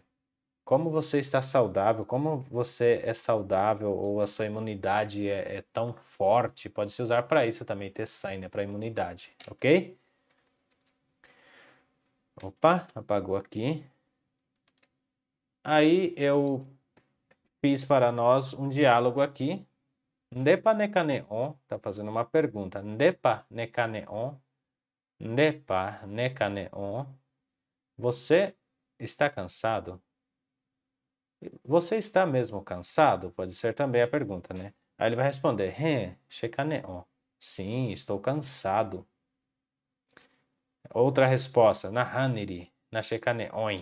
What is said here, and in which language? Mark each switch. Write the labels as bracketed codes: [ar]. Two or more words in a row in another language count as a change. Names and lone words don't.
[pt] Como você está saudável, como você é saudável ou a sua imunidade é tão forte, pode se usar para isso também, ter sangue, né? Para imunidade, ok? Opa, apagou aqui. Aí eu fiz para nós um diálogo aqui. [gn] Ndepa nekaneon, [pt] tá fazendo uma pergunta. [gn] Ndepa nekaneon, ndepa nekaneon. [pt] Você está cansado? Você está mesmo cansado? Pode ser também a pergunta, né? Aí ele vai responder, shekaneon. Sim, estou cansado. Outra resposta, [gn] nahaniri, na shekaneon.